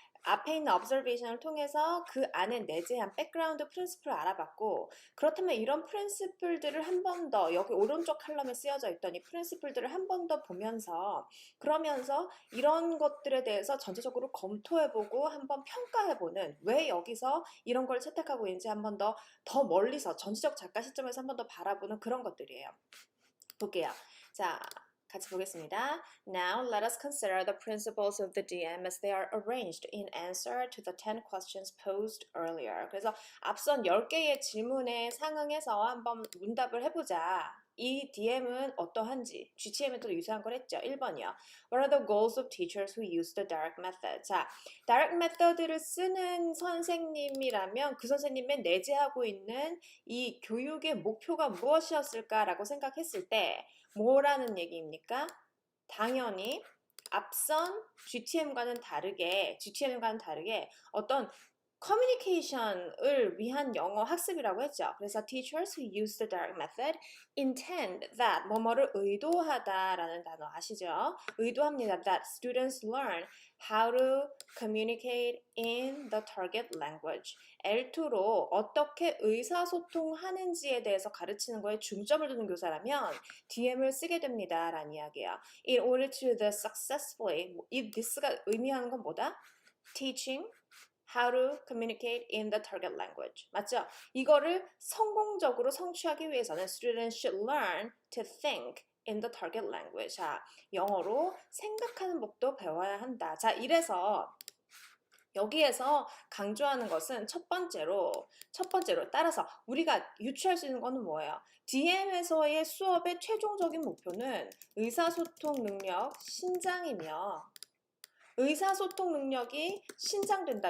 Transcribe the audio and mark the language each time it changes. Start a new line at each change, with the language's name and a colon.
Korean: 앞에 있는 observation을 통해서 그 안에 내재한 백그라운드 프린시플을 알아봤고 그렇다면 이런 프린시플들을 한 번 더 여기 오른쪽 칼럼에 쓰여져 있던 이 프린시플들을 한 번 더 보면서 그러면서 이런 것들에 대해서 전체적으로 검토해보고 한번 평가해보는 왜 여기서 이런 걸 채택하고 있는지 한번 더 멀리서 전체적 작가 시점에서 한번 더 바라보는 그런 것들이에요. 볼게요. 자, 같이 보겠습니다.
English: Now let us consider the principles of the DM as they are arranged in answer to the 10 questions posed earlier.
Korean: 그래서 앞선 10개의 질문에 상응해서 한번 문답을 해보자. 이 DM은 어떠한지 GTM에도 유사한 걸 했죠. 1번이요.
English: What are the goals of teachers who use the direct method?
Korean: 자, direct method를 쓰는 선생님이라면 그 선생님의 내재하고 있는 이 교육의 목표가 무엇이었을까라고 생각했을 때 뭐라는 얘기입니까? 당연히 앞선 GTM과는 다르게 어떤 커뮤니케이션을 위한 영어 학습이라고 했죠. 그래서
English: teachers who use the direct method intend that
Korean: 뭐뭐를 의도하다라는 단어 아시죠? 의도합니다.
English: That students learn how to communicate in the target language.
Korean: L2로 어떻게 의사소통하는지에 대해서 가르치는 거에 중점을 두는 교사라면 DM을 쓰게 됩니다. 라는 이야기예요.
English: In order to the successfully, 이 this가
Korean: 의미하는 건 뭐다?
English: Teaching how to communicate in the target language.
Korean: 맞죠? 이거를 성공적으로 성취하기 위해서는
English: students should learn to think in the target language.
Korean: 자, 영어로 생각하는 법도 배워야 한다. 자, 이래서 여기에서 강조하는 것은 첫 번째로 따라서 우리가 유추할 수 있는 것은 뭐예요? DM에서의 수업의 최종적인 목표는 의사소통 능력 신장이며 의사소통 능력이 신장된다.